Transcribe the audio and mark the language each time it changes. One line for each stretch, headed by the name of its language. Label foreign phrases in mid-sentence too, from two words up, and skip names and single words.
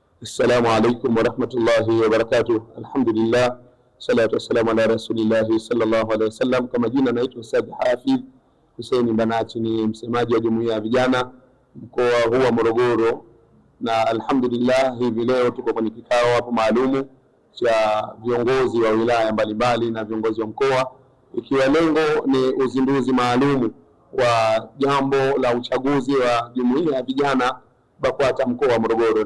Arabic: السلام عليكم ورحمة الله وبركاته. الحمد لله، الصلاة والسلام على رسول الله صلى الله عليه وسلم.
Swahili: Kama jina naitwa Ustadh Hafidh Hussein Banachi, ni msemaji wa jumuiya ya vijana mkoa huu wa Morogoro, na alhamdulillah hivi leo tuko kwenye kikao hapo maalumu cha viongozi wa wilaya mbalimbali na viongozi wa mkoa, ikiwa lengo ni uzinduzi maalumu wa jambo la uchaguzi wa jumuiya ya vijana BAKWATA mkoa wa Morogoro.